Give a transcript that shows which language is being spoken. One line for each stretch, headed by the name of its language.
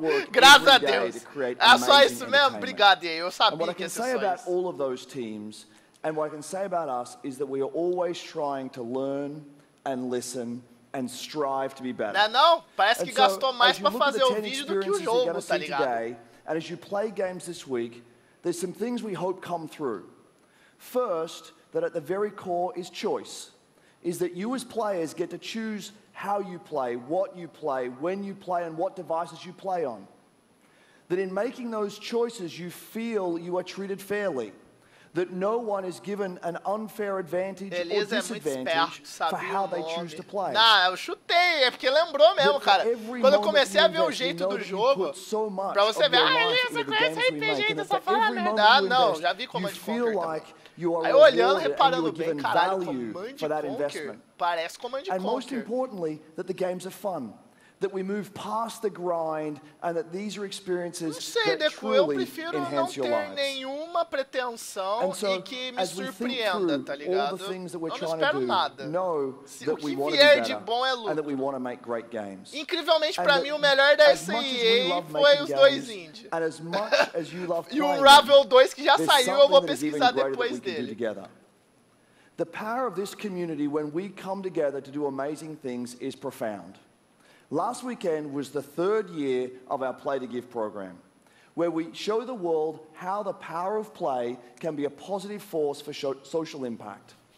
Portuguese: Graças a Deus. É só isso mesmo? Obrigado, eu sabia que ia ser só isso.
English: And what I can say about us is that we are always trying to learn and listen and strive to be better.
Portuguese: Não, parece que gastou mais para fazer o vídeo do que o jogo, tá ligado?
English: And as you play games this week, there's some things we hope come through. First, that at the very core is choice. Is that you as players get to choose how you play, what you play, when you play, and what devices you play on. That in making those choices, you feel you are treated fairly. That no one is given an unfair advantage or disadvantage for how they choose to play.
Portuguese: Não, eu chutei, é porque lembrou mesmo, cara. Quando eu comecei a ver o jeito do jogo, pra você ver, Elias, você conhece RPG, então só fala merda. Ah, não, já vi Command Conquer também. Aí olhando, reparando bem, caralho, Command Conquer parece Command Conquer.
English: And most importantly, that the games are fun. That we move past the grind and that these are experiences that truly enhance your lives.
Portuguese: Nenhuma pretensão e que me surpreenda, tá ligado? Eu não espero nada. O que vier de bom é lucro. Incrivelmente, pra mim, o melhor da EA foi os dois indie. E o Ravel 2 que já saiu, eu vou pesquisar depois dele.
English: The power of this community when we come together to do amazing things is profound. Last weekend was the 3rd year of our Play to Give program. where we show the world how the power of play can be a positive force for social impact.